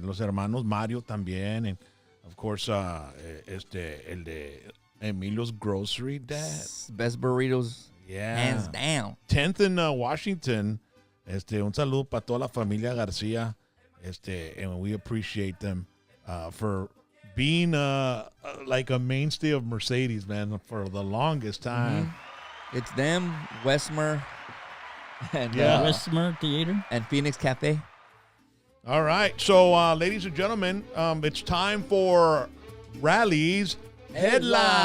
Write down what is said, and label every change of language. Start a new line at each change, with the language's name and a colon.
Spanish: los hermanos Mario también,
English: and of course,
Spanish: el de Emilio's Grocery Dad.
English: Best burritos, hands down. 10th in Washington.
Spanish: Un saludo para toda la familia Garcia.
English: And we appreciate them for being like a mainstay of Mercedes, man, for the longest time. Mm-hmm. It's them, Westmer, and Westmer Theater and Phoenix Cafe. All right, so ladies and gentlemen, it's time for Rally's Headline.